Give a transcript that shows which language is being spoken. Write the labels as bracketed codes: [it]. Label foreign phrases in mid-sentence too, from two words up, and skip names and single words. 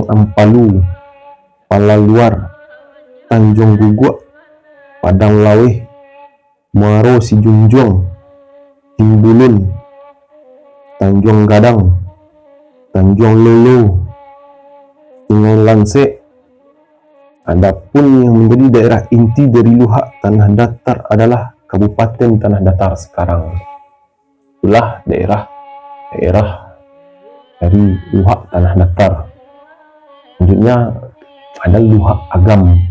[id] Ampalu, Palaluar, Tanjung Guguak, Padang Laweh, Muaro Sijunjung, Timbulun, Tanjung Gadang, Tanjung Lolo, Sungai Lanse, Adapun yang menjadi daerah inti dari Luhak Tanah Datar adalah Kabupaten Tanah Datar sekarang. Itulah daerah dari Luhak Tanah Datar. Selanjutnya ada Luhak Agam.